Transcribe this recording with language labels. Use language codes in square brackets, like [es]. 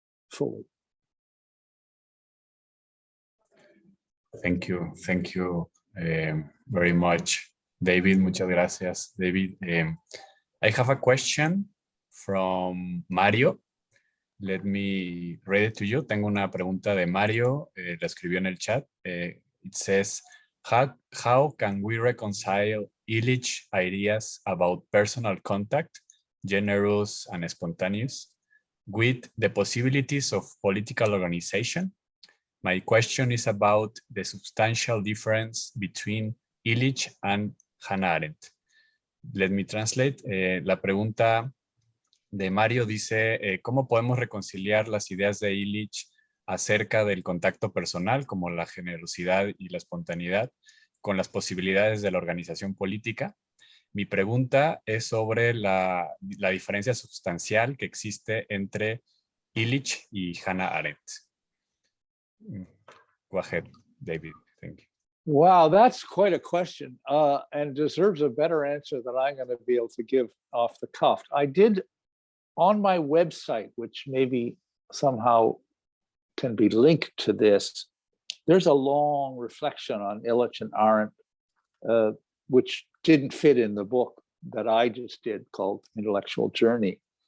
[en] Fully. Thank you very much, David. [es] Muchas gracias, [en] David. I have a question from Mario. Let me read it to you. [es] Tengo una pregunta de Mario, la escribió en el chat. [en] It says, how can we reconcile Illich ideas about personal contact, generous and spontaneous, with the possibilities of political organization? My question is about the substantial difference between Illich and Hannah Arendt. Let me translate. [es] La pregunta de Mario dice, ¿cómo podemos reconciliar las ideas de Illich acerca del contacto personal, como la generosidad y la espontaneidad, con las posibilidades de la organización política? Mi pregunta es sobre la diferencia sustancial que existe entre Illich y Hannah Arendt. [en] Go ahead, David. Thank you. Wow, that's quite a question, and deserves a better answer than I'm going to be able to give off the cuff. I did, on my website, which maybe somehow can be linked to this, there's a long reflection on Illich and Arendt, which didn't fit in the book that I just did called Intellectual Journey.